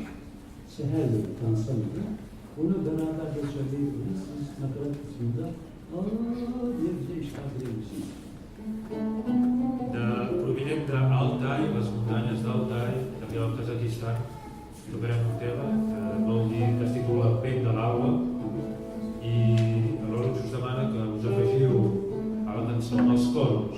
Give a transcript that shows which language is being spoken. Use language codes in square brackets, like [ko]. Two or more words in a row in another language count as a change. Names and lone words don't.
[tr] Seherli Tansanı'da. Bunu beraber de söyleyebiliriz. Siz nakarat kısmında aaa diye bize iştahat edebilirsiniz. [ca] Provinent d'Altai, les muntanyes d'Altai, també al Kazakhstan, tocarem un tema que vol dir que es titula Vent de l'Aula i alhora us demana que us afegiu a la cançó amb els coros.